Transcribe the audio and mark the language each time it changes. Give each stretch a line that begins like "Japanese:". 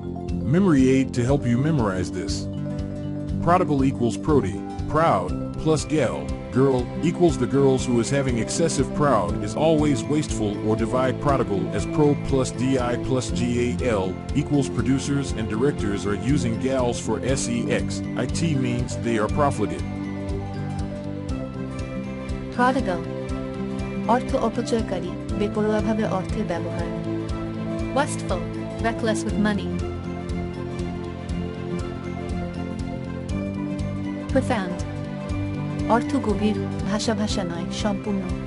English: Memory aid to help you memorize this. Prodigal equals prody, proud, plus gal, girl, equals the girls who is having excessive proud is always wasteful, or divide prodigal as pro plus di plus gal equals producers and directors are using gals for sex. It means they are profligate.
Bangla: Prodigal অর্থ অপচয়কারী, বেপরোয়াভাবে অর্থের ব্যবহার.
English: Wasteful, reckless with money.
Bangla: Profound অর্থ গভীর, ভাষা নয়, সম্পূর্ণ.